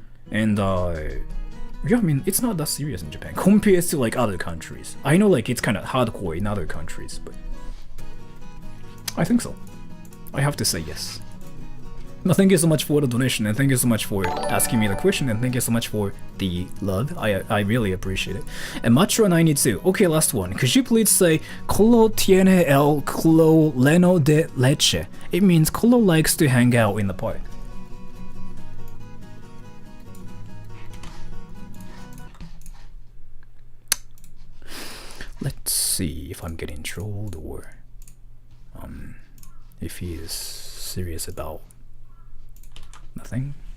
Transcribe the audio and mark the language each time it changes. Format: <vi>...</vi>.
<en>And yeah, I mean, it's not that serious in Japan compared to like other countries. I know like it's kind of hardcore in other countries, but I think so. I have to say yes. No, thank you so much for the donation, and thank you so much for asking me the question, and thank you so much for the love. I really appreciate it. And Matro92, okay, last one. Could you please say</en> <es>Colo tiene el colo lleno de leche?</es> <en>It means Colo likes to hang out in the park. Let's see if I'm getting trolled or if he is serious about nothing.</en>